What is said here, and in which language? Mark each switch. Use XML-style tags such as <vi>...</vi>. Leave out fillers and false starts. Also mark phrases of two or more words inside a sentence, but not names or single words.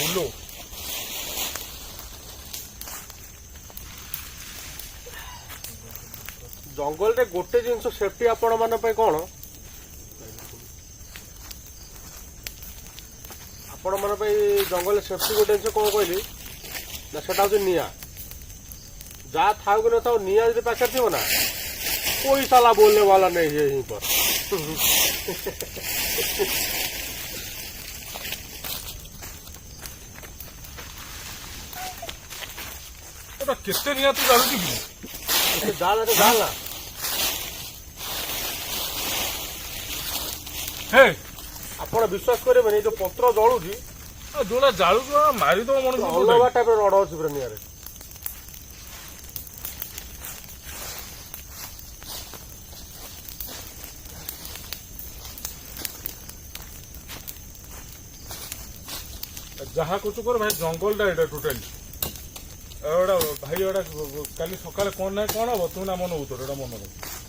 <or>ଜଙ୍ଗଲରେ ଗୋଟେ ଜିନିଷ ସେଫ୍ଟି ଆପଣ ମାନଙ୍କ ପାଇଁ କଣ ଆପଣ ମାନଙ୍କ ପାଇଁ ଜଙ୍ଗଲରେ ସେଫ୍ଟି ଗୋଟେ ଜିନିଷ କଣ କହିଲି ନା ସେଟା ହଉଛି ନିଆଁ। ଯାହା ଥାଉ କି ନଥାଉ ନିଆଁ ଯଦି ପାଖରେ ଥିବ ନା</or> <hi>कोई साला बोलने वाला नहीं है यहीं पर।</hi> <or>କେତେ ନିହାତି ଜାଣୁଛି କି</or> <hi>डाल ना</hi> <or>ହେ ଆପଣ ବିଶ୍ୱାସ କରିବେନି ଯୋଉ ପତ୍ର ଜଳୁଛି ଯୋଉଟା ଜାଳୁଛୁ ମାରିଦବ ମଣିଷ। ଅଲଗା ଟାଇପର ରଡ ଅଛି ପୁରା ନିଆଁରେ। ଯାହା କରୁଛୁ କର ଭାଇ ଜଙ୍ଗଲଟା ଏଇଟା ଟୋଟାଲି ଏଇଟା ଭାଇ ଏଇଟା କାଲି ସକାଳେ କଣ ନାହିଁ କଣ ହବ ତୁ ନା ମନ ହଉଥ ଏଇଟା ମନେ ରଖ।</or>